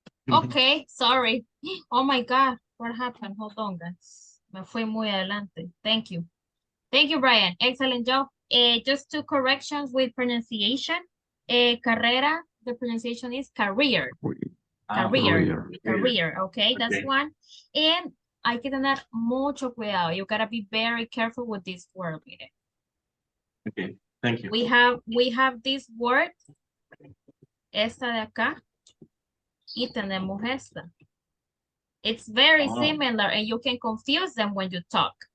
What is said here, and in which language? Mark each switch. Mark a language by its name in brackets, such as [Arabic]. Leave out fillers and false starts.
[English] Okay, sorry. Oh my God, what happened? Hold on, guys. [Spanish] Me fui muy adelante. [English] Thank you. Thank you, Brian. Excellent job. Just two corrections with pronunciation. Carrera, the pronunciation is career. Career, career, okay, that's Okay. one. [Spanish] And hay que tener mucho cuidado. [English] You gotta be very careful with this word. [Spanish] Mire. [English] Okay, thank you. We have this word, [Spanish] esta de acá, y tenemos esta. [English] It's very Oh. similar and you can confuse them when you talk.